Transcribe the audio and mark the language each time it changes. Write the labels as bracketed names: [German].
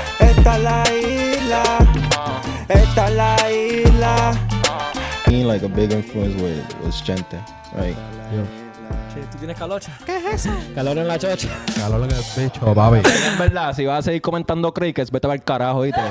[Spanish] esta la isla, esta la isla. [English] Being like a big influence was Chente, right? [Spanish] ¿Tú tienes calocha? ¿Qué es eso? Calor en la chocha. Calor en el pecho, papi. En verdad, si vas a seguir comentando crickets, vete al carajo, ¿viste?